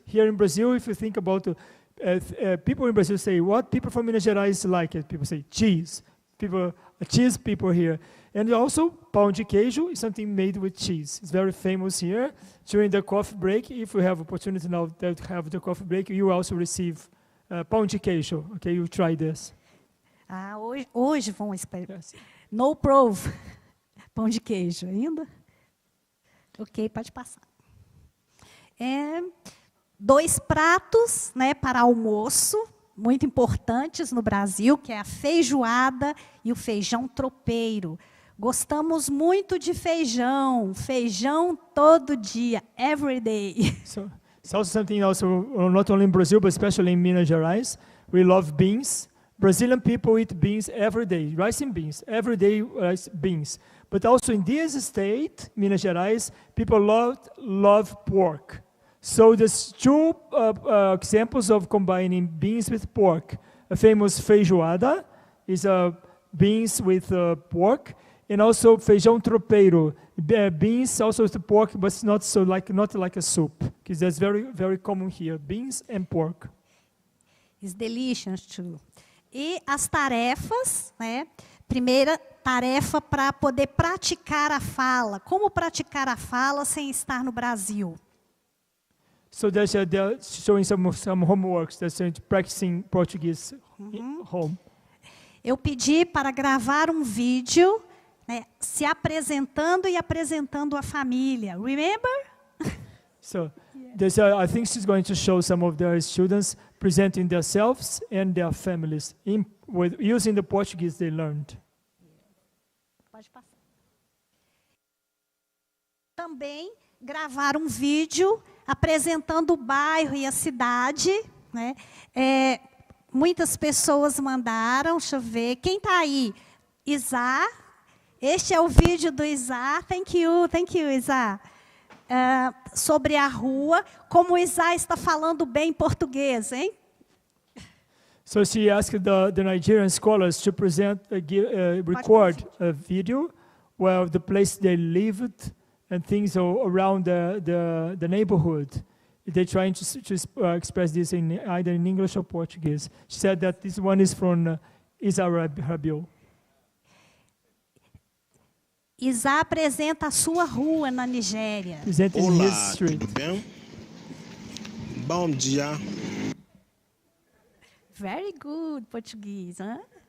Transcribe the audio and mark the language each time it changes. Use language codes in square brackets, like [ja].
[en] Here in Brazil, if you think about people in Brazil say, what people from Minas Gerais like it? People say cheese. Cheese people here. And also, pão de queijo is something made with cheese. It's very famous here. During the coffee break, if we have opportunity now to have the coffee break, you also receive pão de queijo. Okay, you try this. [pt] Hoje vamos experimentar. [en] Yes. No proof. [pt] Pão de queijo ainda? Ok, pode passar. 2 pratos, né, para almoço, muito importantes no Brasil, que é a feijoada e o feijão tropeiro. Gostamos muito de feijão todo dia, [en] every day. So it's also something also not only in Brazil, but especially in Minas Gerais. We love beans. Brazilian people eat beans every day, rice and beans, every day rice beans. But also in this state, Minas Gerais, people love pork. So there's 2 examples of combining beans with pork. A famous feijoada is beans with pork, and also feijão tropeiro, beans also with pork, but it's not like a soup, because that's very, very common here, beans and pork. It's delicious too. [pt] E as tarefas, né? Primeira tarefa para poder praticar a fala. Como praticar a fala sem estar no Brasil? [en] So they're showing some homeworks. They're practicing Portuguese home. [pt] Eu pedi para gravar um vídeo, né, se apresentando e apresentando a família. [en] Remember? So I think she's going to show some of their students presenting themselves and their families using the Portuguese they learned. [pt] Pode passar. Também gravar um vídeo apresentando o bairro e a cidade, né? Muitas pessoas mandaram, deixa eu ver, quem está aí? Isa, este é o vídeo do Isa, [en] thank you, [pt] Isa. Sobre a rua, como o Isa está falando bem português, hein? [en] So she asked the Nigerian scholars to record a video where the place they lived and things around the neighborhood. They're trying to express this in either in English or Portuguese. She said that this one is from Isa Rabiu. [pt] Isa apresenta a sua rua na Nigéria. [en] Presenting his street. [pt] Tudo bem? Bom dia. [en] Very good Português, hein?